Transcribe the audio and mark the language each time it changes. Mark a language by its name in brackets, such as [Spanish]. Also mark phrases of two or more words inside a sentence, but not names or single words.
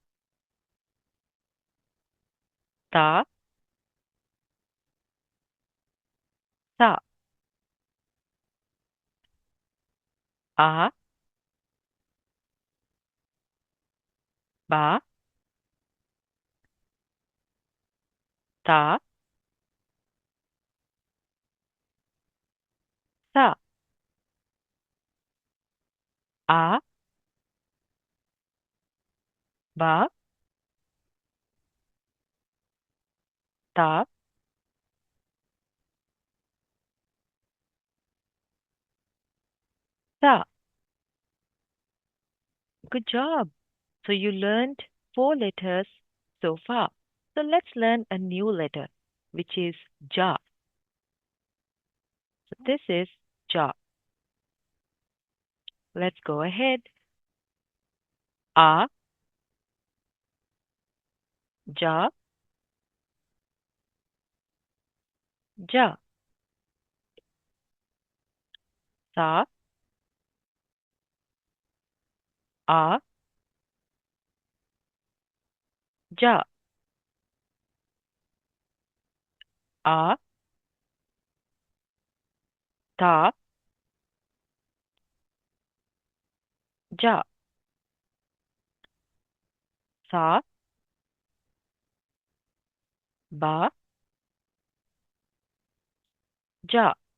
[Arabic] ta, sa, a, ba, ta, sa, a, ba, ta, sa. [English] Good job. So you learned four letters so far. So let's learn a new letter, which is ja. So this is ja. Let's go ahead. [Arabic] A, ja, ja. Sa, a, ja, a, ta, ja, sa, ba, ja,